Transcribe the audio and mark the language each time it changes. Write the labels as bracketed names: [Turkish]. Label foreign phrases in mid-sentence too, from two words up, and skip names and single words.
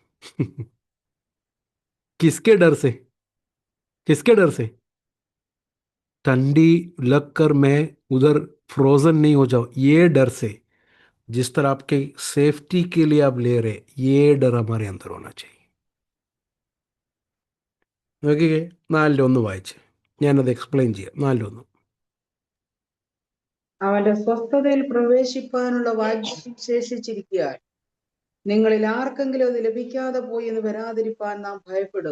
[Hindi] किसके डर से? किसके डर से? ठंडी लगकर मैं उधर फ्रोजन नहीं हो जाऊं, ये डर से. जिस तरह आपके सेफ्टी के लिए आप ले रहे, ये डर हमारे अंदर होना चाहिए. [Malayalam] നോക്കിക്കേ, 4-1 വായിച്ച് ഞാനത് എക്സ്പ്ലെയിൻ ചെയ്യാം. 4-1. അവന്റെ സ്വസ്ഥതയിൽ പ്രവേശിപ്പാനുള്ള വാഗ്ദത്തം ശേഷിച്ചിരിക്കുകയാൽ നിങ്ങളിൽ ആർക്കെങ്കിലും അത് ലഭിക്കാതെ പോയി എന്ന് വരാതിരിപ്പാൻ നാം ഭയപ്പെടുക.